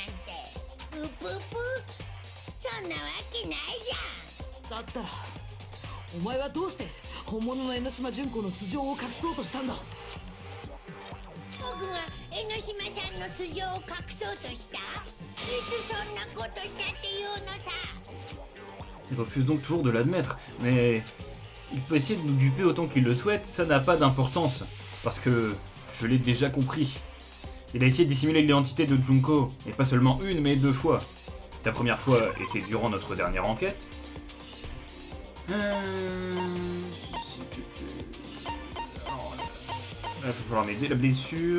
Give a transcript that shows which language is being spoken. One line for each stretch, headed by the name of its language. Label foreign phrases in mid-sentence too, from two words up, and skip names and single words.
Japanese: プププ、そんなわけないじゃん。だったらお前はどうして本物の江ノ島純子の素性を隠そうとしたんだ。僕が江ノ島さんの素性を隠そうとした？いつそんなことしたっていうのさ。
French: Il refuse donc toujours de l'admettre, mais il peut essayer de nous duper autant qu'il le souhaite, ça n'a pas d'importance, parce que je l'ai déjà compris. Il a essayé de dissimuler l'identité de Junko, et pas seulement une, mais 2 fois. La première fois était durant notre dernière enquête. Il va falloir m'aider, la blessure.